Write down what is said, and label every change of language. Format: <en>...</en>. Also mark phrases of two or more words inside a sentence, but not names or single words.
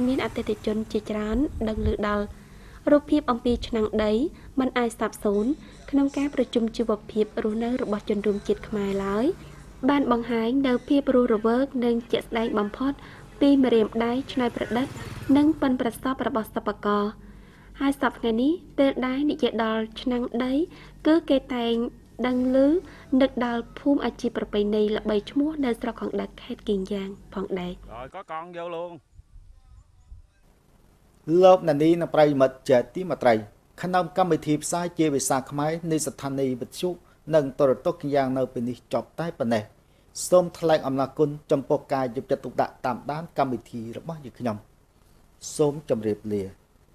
<km>មានអតិថិជនជាច្រើនដឹងឮដល់រូបភាពអំពីឆ្នាំងដីមិនអាចសាបសូន្យក្នុងការប្រជុំជីវភាពរស់នៅរបស់ជនរួមជាតិខ្មែរឡើយបានបង្ហាញនៅភាពរស់រវើកនិងជាក់ស្ដែងបំផុត ពីម្រាមដៃឆ្នៃប្រឌិតនិងប៉ិនប្រសពរបស់សិប្បករហើយសប្តាហ៍នេះពេលដែរនិយាយដល់ឆ្នាំងដីគឺគេតែងដឹងឮនឹកដល់ភូមិអាជីពប្រពៃណីល្បីឈ្មោះនៅស្រុកកណ្ដឹកខេត្តគីយ៉ាងផងដែរ</km> <vi>Rồi có con vô luôn.</vi> <km>លោកណានីនិងប្រិយមិត្តជាទីមេត្រីក្នុងកម្មវិធីផ្សាយជាភាសាខ្មែរនៃស្ថានីយ៍វិទ្យុនិងទូរទស្សន៍គីយ៉ាងនៅពេលនេះចប់តែប៉ុណ្ណេះ សូមថ្លែងអំណរគុណចំពោះការយកចិត្តទុកដាក់តាមដានកម្មវិធីរបស់យើងខ្ញុំសូមជម្រាបលា</km>